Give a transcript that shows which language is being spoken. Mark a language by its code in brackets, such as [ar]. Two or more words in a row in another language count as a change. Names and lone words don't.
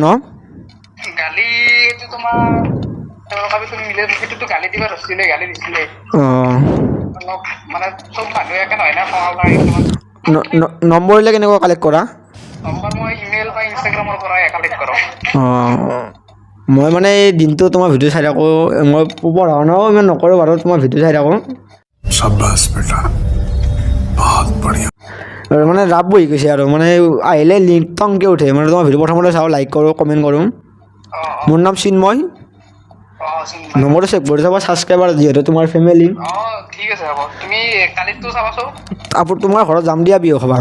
[as] গালিটো তোমাৰ তেওঁলোকে তুমি মিলে সেইটোতো গালি দিবা ৰছিলে গালি দিছিলে অলপ মানে চব মানুহে একে নহয় না খঙাল লাগে নম্বৰবিলাক কেনেকুৱা কালেক্ট কৰা নম্বৰ মই ইমেইল বা ইনষ্টাগ্ৰামৰ পৰা কালেক্ট কৰোঁ মই মানে এই দিনটো তোমাৰ ভিডিঅ' চাই থাকোঁ মই পঢ়া শুনাও ইমান নকৰোঁ বাৰু তোমাৰ ভিডিঅ' চাই থাকোঁ [hi] शाबाश बेटा बहुत बढ़िया [as] আৰু মানে ৰাপ বহি গৈছে আৰু মানে আহিলে লিংক টংকৈ উঠে মানে তোমাৰ ভিডিঅ' প্ৰথমতে চাওঁ লাইক কৰোঁ কমেণ্ট কৰোঁ মোৰ নাম চিন্ময় নম্বৰটো চেভ কৰি চাবা ছাবস্ক্ৰাইবাৰ যিহেতু তোমাৰ ফেমিলি ঠিক আছে হ'ব তুমি কালিতো চাবাচোন তোমাৰ ঘৰত যাম দিয়া বিহু খাবা